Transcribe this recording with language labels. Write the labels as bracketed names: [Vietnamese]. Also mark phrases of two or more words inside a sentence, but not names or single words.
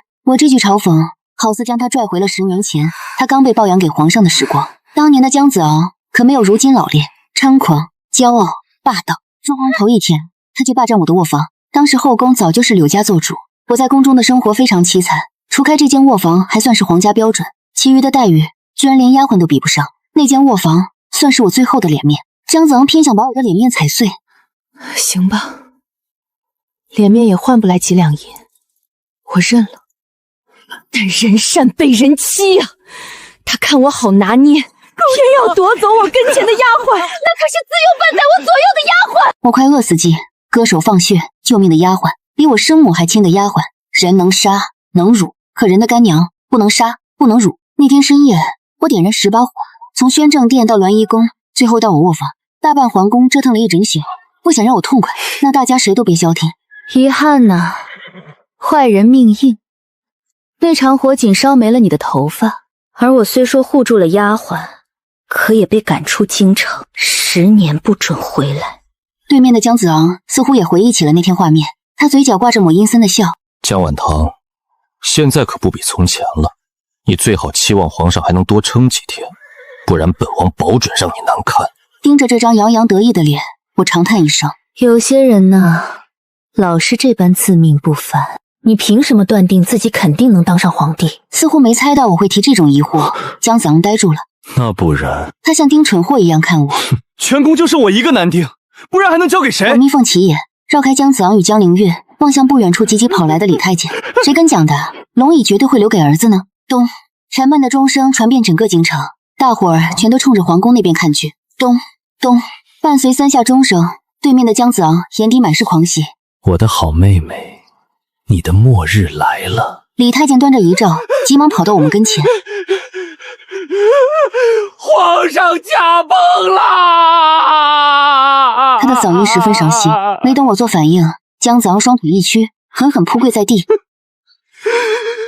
[Chinese] 我這句嘲諷好似将他拽回了10年前他剛被抱養給皇上的時光。當年的姜子昂可沒有如今老練，猖狂、驕傲、霸道。入宮頭一天，他就霸占我的臥房。當時後宮早就是柳家做主，我在宮中的生活非常淒慘，除開這間臥房還算是皇家標準，其餘的待遇居然連丫鬟都比不上。那間臥房算是我最後的臉面。姜子昂偏想把我的臉面踩碎。行吧，臉面也換不來幾兩銀，我認了。但人善被人欺呀，他看我好拿捏，偏要夺走我跟前的丫鬟，那可是自幼伴在我左右的丫鬟。我快餓死机，割手放血救命的丫鬟，比我生母还親的丫鬟，人能殺能辱，可人的乾娘不能殺不能辱。那天深夜，我點燃10把火，從宣政殿到欒衣宮，最後到我臥房，大半皇宮折騰了一整宿。不想讓我痛快，那大家誰都別消停。遺憾吶，壞人命硬。那場火僅燒沒了你的頭髮，而我雖說護住了丫鬟，可也被趕出京城，10年不准回來。對面的姜子昂似乎也回憶起了那天畫面，他嘴角掛着抹陰森的笑。江晚堂，現在可不比從前了，你最好期望皇上還能多撐幾天，不然本王保準讓你难看。盯着這張洋洋得意的臉，我長嘆一聲。有些人呢，老是這般自命不凡。你憑什麼斷定自己肯定能當上皇帝？似乎沒猜到我會提這種疑惑，姜子昂呆住了。那不然？他像盯蠢貨一樣看我。全宮就剩我一個男丁，不然還能交給誰？我眯縫起眼，繞開姜子昂與江凌月，望向不遠處急急跑來的李太監。誰跟講的？龍椅絕對會留給兒子呢？咚！沉悶的鐘聲傳遍整個京城，大夥兒全都衝着皇宮那邊看去。咚咚，伴隨3下鐘聲，對面的姜子昂眼底滿是狂喜。我的好妹妹。你的末日來了！李太監端着遺詔，急忙跑到我們跟前。皇上駕崩了！他的嗓音十分傷心，沒等我做反應，姜子昂雙腿一屈，狠狠撲跪在地。